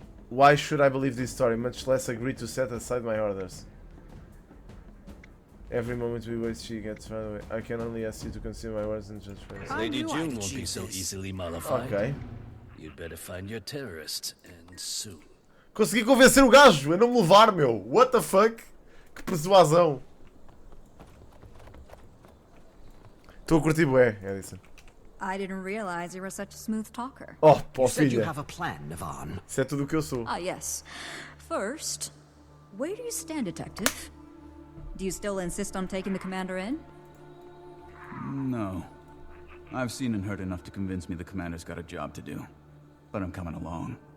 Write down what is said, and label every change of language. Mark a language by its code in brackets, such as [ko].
[en] Why should I believe this story, much less agree to set aside my orders? Every moment we waste, she gets further away. I can only ask you to consider my words and judge for yourself. Lady June won't be so easily mollified. Ok. You'd better find your terrorist, and soon. [pt] Consegui convencer o gajo a não me levar, meu. [en] What the fuck? [pt] Que persuasão. Estou a curtir bué, Edison. [en] I didn't realize you were such a smooth talker. [pt] Oh, pô, [en] You said you [pt] filha. [en] have a plan, Yvonne. [pt] Isso é tudo o que eu sou. [en] Ah, yes. First, where do you stand, Detective? Do you still insist on taking the commander in? No. I've seen and heard enough to convince me the commander's got a job to do. But I'm coming along.